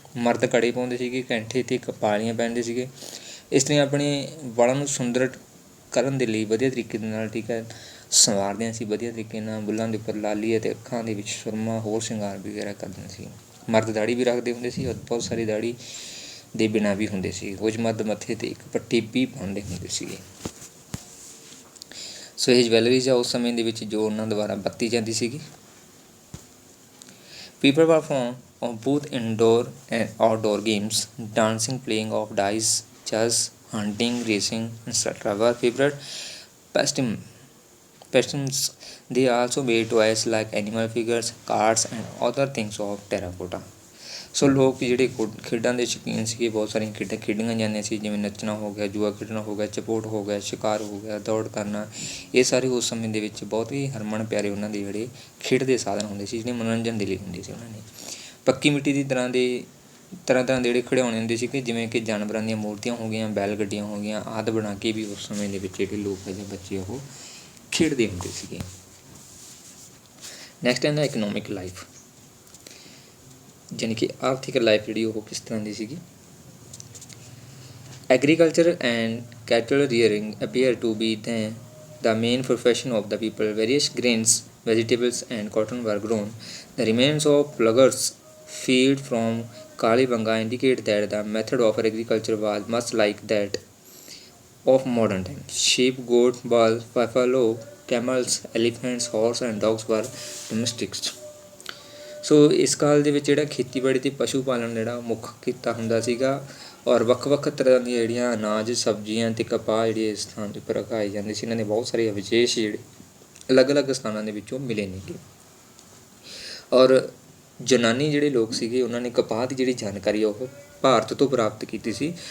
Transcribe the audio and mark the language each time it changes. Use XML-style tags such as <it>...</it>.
<pa>ਮਰਦ ਕੜੇ ਪਾਉਂਦੇ ਸੀਗੇ, ਕੈਂਠੇ ਅਤੇ ਕਪਾਲੀਆਂ ਪਹਿਨਦੇ ਸੀਗੇ। ਇਸਤਰੀਆਂ ਆਪਣੇ ਵਾਲਾਂ ਨੂੰ ਸੁੰਦਰ ਕਰਨ ਦੇ ਲਈ ਵਧੀਆ ਤਰੀਕੇ ਦੇ ਨਾਲ ਸੰਵਾਰਦੀਆਂ ਸੀ, ਵਧੀਆ ਤਰੀਕੇ ਨਾਲ ਬੁੱਲ੍ਹਾਂ ਦੇ ਉੱਪਰ ਲਾਲੀ ਅਤੇ ਅੱਖਾਂ ਦੇ ਵਿੱਚ ਸੁਰਮਾ, ਹੋਰ ਸ਼ਿੰਗਾਰ ਵਗੈਰਾ ਕਰਦੀਆਂ ਸੀ। ਮਰਦ ਦਾੜੀ ਵੀ ਰੱਖਦੇ ਹੁੰਦੇ ਸੀ, ਬਹੁਤ ਸਾਰੀ ਦਾੜੀ ਦੇ ਬਿਨਾਂ ਵੀ ਹੁੰਦੇ ਸੀ। ਕੁਝ ਮਰਦ ਮੱਥੇ 'ਤੇ ਇੱਕ ਪੱਟੀ ਵੀ ਪਾਉਂਦੇ ਹੁੰਦੇ ਸੀਗੇ। ਸੋ ਇਹ ਜਵੈਲਰੀਜ਼ ਆ ਉਸ ਸਮੇਂ ਦੇ ਵਿੱਚ ਜੋ ਉਹਨਾਂ ਦੁਆਰਾ ਵਰਤੀ ਜਾਂਦੀ ਸੀਗੀ।</pa> <en>People perform on both indoor and outdoor games, dancing, playing of dice, chess, hunting, racing, etc. were favorite pastimes. They also made toys like animal figures, cards, and other things of terracotta. So ਲੋਕ ਜਿਹੜੇ ਖੇਡਾਂ ਦੇ ਸ਼ੌਕੀਨ ਸੀਗੇ, ਬਹੁਤ ਸਾਰੀਆਂ ਖੇਡਾਂ ਖੇਡੀਆਂ ਜਾਂਦੀਆਂ ਸੀ, ਜਿਵੇਂ ਨੱਚਣਾ ਹੋ ਗਿਆ, ਜੂਆ ਖੇਡਣਾ ਹੋ ਗਿਆ, ਚਪੋਟ ਹੋ ਗਿਆ, ਸ਼ਿਕਾਰ ਹੋ ਗਿਆ, ਦੌੜ ਕਰਨਾ। ਇਹ ਸਾਰੇ ਉਸ ਸਮੇਂ ਦੇ ਵਿੱਚ ਬਹੁਤ ਹੀ ਹਰਮਨ ਪਿਆਰੇ ਉਹਨਾਂ ਦੇ ਜਿਹੜੇ ਖੇਡ ਦੇ ਸਾਧਨ ਹੁੰਦੇ ਸੀ, ਜਿਹੜੇ ਮਨੋਰੰਜਨ ਦੇ ਲਈ ਹੁੰਦੇ ਸੀ। ਉਹਨਾਂ ਨੇ ਪੱਕੀ ਮਿੱਟੀ ਦੀ ਤਰ੍ਹਾਂ ਦੇ ਜਿਹੜੇ ਖਿਡੌਣੇ ਹੁੰਦੇ ਸੀਗੇ, ਜਿਵੇਂ ਕਿ ਜਾਨਵਰਾਂ ਦੀਆਂ ਮੂਰਤੀਆਂ ਹੋ ਗਈਆਂ, ਬੈਲ ਗੱਡੀਆਂ ਹੋ ਗਈਆਂ ਆਦਿ ਬਣਾ ਕੇ ਵੀ ਉਸ ਸਮੇਂ ਦੇ ਵਿੱਚ ਜਿਹੜੇ ਲੋਕ ਜਾਂ ਬੱਚੇ ਉਹ ਖੇਡਦੇ ਹੁੰਦੇ ਸੀਗੇ। ਨੈਕਸਟ ਹੈ ਇਕਨੋਮਿਕ ਲਾਈਫ, ਯਾਨੀ ਕਿ ਆਰਥਿਕ ਲਾਈਫ ਜਿਹੜੀ ਉਹ ਕਿਸ ਤਰ੍ਹਾਂ ਦੀ ਸੀਗੀ। Agriculture and cattle rearing appear to be the main profession of the people. Various grains, vegetables, and cotton were grown. The remains of Pluggers field from Kalibanga indicate that the method of agriculture was much like that of modern times. Sheep, goat, buffalo, camels, elephants, horse, and dogs were domestics.</en> <pa>ਸੋ ਇਸ ਕਾਲ ਦੇ ਵਿੱਚ ਜਿਹੜਾ ਖੇਤੀਬਾੜੀ ਅਤੇ ਪਸ਼ੂ ਪਾਲਣ ਜਿਹੜਾ ਮੁੱਖ ਕਿੱਤਾ ਹੁੰਦਾ ਸੀਗਾ, ਔਰ ਵੱਖ ਵੱਖ ਤਰ੍ਹਾਂ ਦੀਆਂ ਜਿਹੜੀਆਂ ਅਨਾਜ, ਸਬਜ਼ੀਆਂ ਅਤੇ ਕਪਾਹ ਜਿਹੜੇ ਇਸ ਸਥਾਨ ਦੇ ਉੱਪਰ ਉਗਾਏ ਜਾਂਦੇ ਸੀ। ਇਹਨਾਂ ਦੇ ਬਹੁਤ ਸਾਰੇ ਵਿਸ਼ੇਸ਼ ਜਿਹੜੇ ਅਲੱਗ ਅਲੱਗ ਸਥਾਨਾਂ ਦੇ ਵਿੱਚੋਂ ਮਿਲੇ ਨੇਗੇ। ਔਰ ਯੂਨਾਨੀ ਜਿਹੜੇ ਲੋਕ ਸੀਗੇ ਉਹਨਾਂ ਨੇ ਕਪਾਹ ਦੀ ਜਿਹੜੀ ਜਾਣਕਾਰੀ ਉਹ ਭਾਰਤ ਤੋਂ ਪ੍ਰਾਪਤ ਕੀਤੀ ਸੀ।</pa>